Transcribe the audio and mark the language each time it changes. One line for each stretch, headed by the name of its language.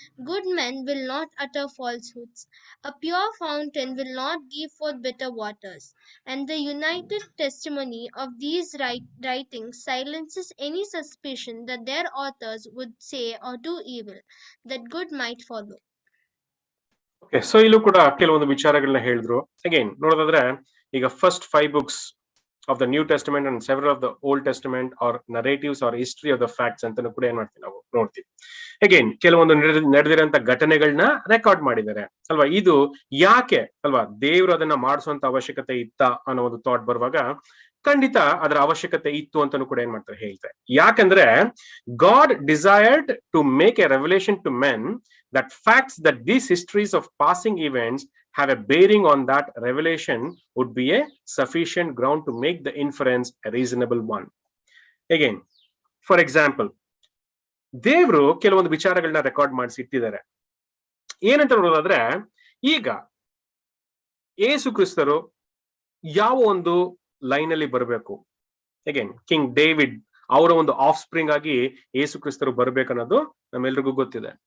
English: Good men will not utter falsehoods. A pure fountain will not give forth bitter waters. And the united testimony of these writings silences any suspicion that their authors would say or do evil, that good might follow.
Kannada: Okay, so ಇಲ್ಲೂ ಕೂಡ ಕೆಲವೊಂದು ವಿಚಾರಗಳನ್ನ ಹೇಳಿದ್ರು. Again ನೋಡೋದಾದ್ರೆ, ಈಗ
English: first 5 books of the New Testament and several of the Old Testament or narratives or history of the facts
Kannada: ಅಂತಾನು ಕೂಡ ಏನ್ ಮಾಡ್ತೀವಿ ನಾವು ನೋಡ್ತೀವಿ. ಅಗೇನ್ ಕೆಲವೊಂದು ನಡೆದಿರೋಂಥ ಘಟನೆಗಳನ್ನ ರೆಕಾರ್ಡ್ ಮಾಡಿದ್ದಾರೆ ಅಲ್ವಾ. ಇದು ಯಾಕೆ ಅಲ್ವಾ, ದೇವ್ರು ಅದನ್ನ ಮಾಡಿಸುವಂತ ಅವಶ್ಯಕತೆ ಇತ್ತ ಅನ್ನೋ ಒಂದು ಥಾಟ್ ಬರುವಾಗ ಖಂಡಿತ ಅದರ ಅವಶ್ಯಕತೆ ಇತ್ತು ಅಂತಾನು ಕೂಡ ಏನ್ ಮಾಡ್ತಾರೆ ಹೇಳ್ತಾರೆ.
English: ಯಾಕಂದ್ರೆ God desired to make a revelation to men that facts that these histories of passing events have a bearing on that revelation would be a sufficient ground to make the inference a reasonable one. Again, for example,
Kannada: ದೇವರು ಕೆಲವೊಂದು ವಿಚಾರಗಳನ್ನ record ಮಾಡಿಸಿ ಇಟ್ಟಿದ್ದಾರೆ. ಏನಂತ ನೋಡೋದಾದ್ರೆ, ಈಗ ಯೇಸು ಕ್ರಿಸ್ತರು ಯಾವ ಒಂದು ಲೈನ್ ಅಲ್ಲಿ ಬರಬೇಕು, ಅಗೇನ್ ಕಿಂಗ್ ಡೇವಿಡ್ ಅವರ ಒಂದು ಆಫ್ ಸ್ಪ್ರಿಂಗ್ ಆಗಿ ಯೇಸು ಕ್ರಿಸ್ತರು ಬರ್ಬೇಕನ್ನೋದು ನಮ್ಮೆಲ್ರಿಗೂ ಗೊತ್ತಿದೆ.